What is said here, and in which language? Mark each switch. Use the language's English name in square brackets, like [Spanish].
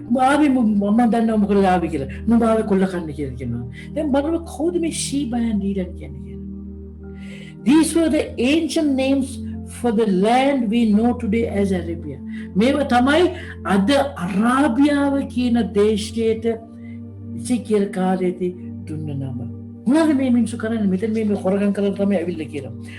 [Sinhala] ආවි මම දන්නවා මොකද ආවි කියලා. නුඹ ආවේ කොල්ල කන්න කියලා කියනවා. දැන් බලන්න කවුද මේ Sheba and Dedan කියන්නේ. [English] These were the ancient names for the land we know today as Arabia. [Sinhala] මේවා තමයි අද අරාබියාව කියන දේශයට ඉසිකියල් කාලේදී දුන්න නම. මොනවද මේ මිනිස්සු කරන්නේ? මෙතන මේ හොරගම් කරලා තමයි ඇවිල්ලා කියනවා.